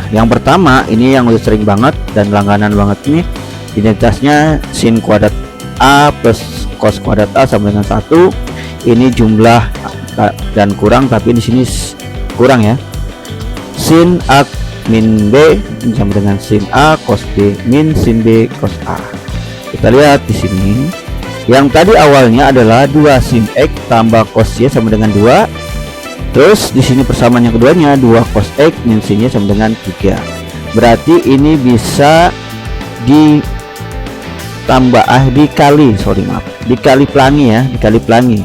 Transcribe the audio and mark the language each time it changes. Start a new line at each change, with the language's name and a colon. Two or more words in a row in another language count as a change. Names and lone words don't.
Indonesian: Yang pertama ini yang udah sering banget dan langganan banget ini, identitasnya sin kuadrat A plus cos kuadrat A sama dengan 1. Ini jumlah dan kurang, tapi di sini kurang ya. Sin A min B sama dengan sin A cos B min sin B cos A. Kita lihat di sini. Yang tadi awalnya adalah 2 sin X tambah cos Y sama dengan 2. Terus di sini persamaan yang keduanya 2 cos X min sin Y sama dengan 3. Berarti ini bisa dikali pelangi ya, dikali pelangi.